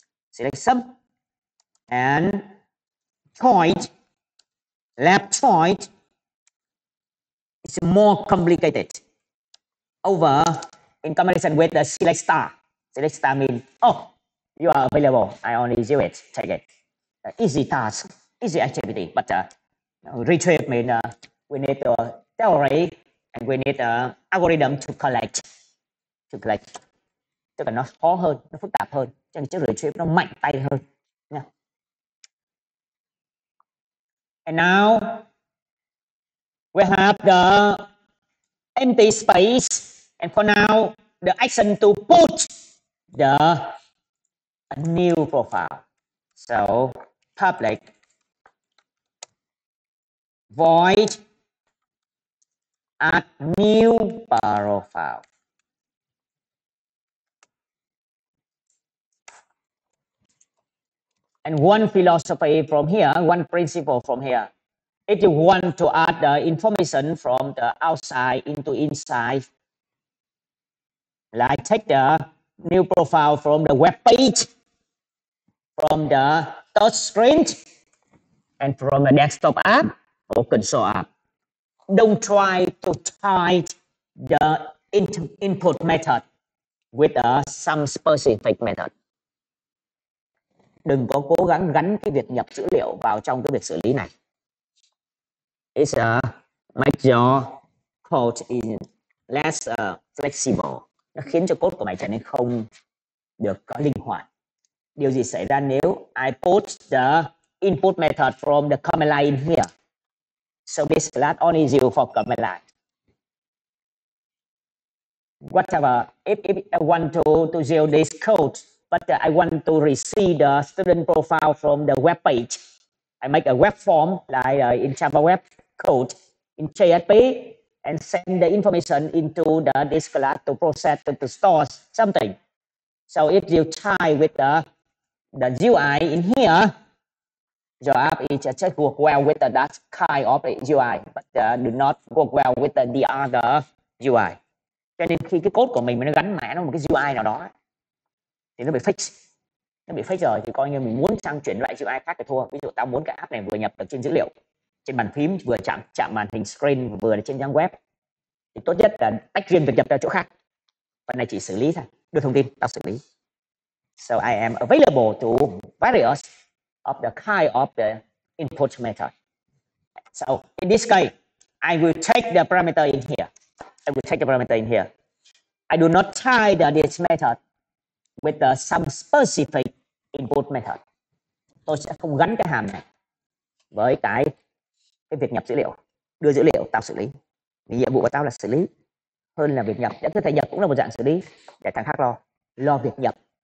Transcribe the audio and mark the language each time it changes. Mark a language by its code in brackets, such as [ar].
[en] Select some and choice, left choice is more complicated over in combination with the select star. Select star means you are available, I only do it, take it. Easy task, easy activity, but retrieve means we need a theory and we need a algorithm to collect. [vi] Tức là nó khó hơn, nó phức tạp hơn, cho nên chữ retrieve nó mạnh tay hơn nha. [en] And now we have the empty space, and for now the action to put a new profile. So public void add new profile. And one philosophy from here, one principle from here. If you want to add the information from the outside into inside, like take the new profile from the web page, from the touch screen, and from the desktop app or console app. Don't try to tie the input method with some specific method. [vi] Đừng có cố gắng gắn cái việc nhập dữ liệu vào trong cái việc xử lý này. [en] It's make your code is less flexible. [vi] Nó khiến cho code của mày trở nên không được có linh hoạt. Điều gì xảy ra nếu [en] I put the input method from the command line in here? So this class only used for command line. Whatever, if I want to use this code, but I want to receive the student profile from the web page, I make a web form like in Java web code in JSP and send the information into this class to process to store something. So if you try with the UI in here, your app is just work well with that kind of UI, but do not work well with the other UI. [vi] Cho nên khi cái code của mình nó gắn mã nó một cái UI nào đó thì nó bị fix. Nó bị fix rồi thì coi như mình muốn sang chuyển lại UI khác thì thua. Ví dụ tao muốn cái app này vừa nhập được trên dữ liệu trên bàn phím, vừa chạm màn hình screen, vừa trên trang web, thì tốt nhất là tách riêng việc nhập ra chỗ khác. Phần này chỉ xử lý thôi, đưa thông tin tao xử lý. [en] So I am available to various of the kind of the input method. So in this case, I will take the parameter in here. I do not tie this method with some specific input method. [vi] Tôi sẽ không gắn cái hàm này với cái việc nhập dữ liệu, đưa dữ liệu tao xử lý. Vì nhiệm vụ của tao là xử lý hơn là việc nhập. Có thể nhập cũng là một dạng xử lý, để thằng khác lo việc nhập.